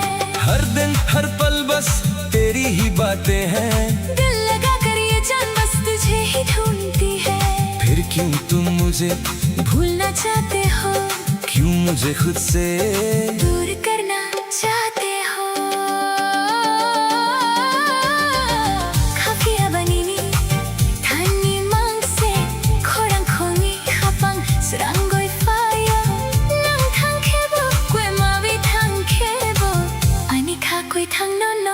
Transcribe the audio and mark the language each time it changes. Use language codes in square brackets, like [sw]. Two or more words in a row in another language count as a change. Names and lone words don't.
[hi] हर दिन हर पल बस तेरी ही बातें हैं, दिल लगा कर ये जान बस तुझे ही ढूंढती है। फिर क्यों तुम मुझे, भूलना चाहते हो, क्यों मुझे खुद से दूर करना चाहते हो। [trp] Kafiya banini, tani mangse, korang kongi khapang, seranggoy fayo. Nang thang khebo, kwe mawi thang khebo, ani kha koi thang nono.